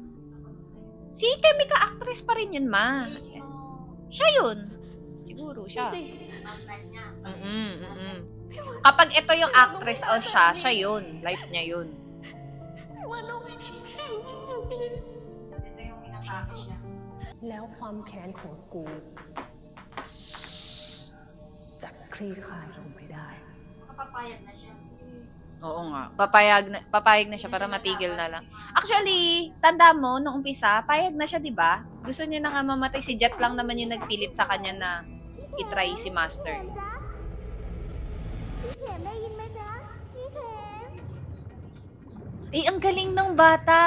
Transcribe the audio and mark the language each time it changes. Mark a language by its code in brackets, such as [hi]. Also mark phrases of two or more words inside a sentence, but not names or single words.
[tl] Si Chemica actress pa rin yun, ma. Siya yun. Siguro, siya. [en] Past life [tl] niya. Kapag ito yung actress o siya yun. Life niya yun. Ito yung inatake siya. [th] แล้วความแค้นของกูจะคลี่คลายลงไปได้ [tl] Kapapayag na siya. Oo nga. Papayag na siya para matigil na lang. Actually, tanda mo, nung umpisa, payag na siya, di ba? Gusto niya na nga mamatay. Si Jet lang naman yung nagpilit sa kanya na itry si Master. Eh, ang galing ng bata.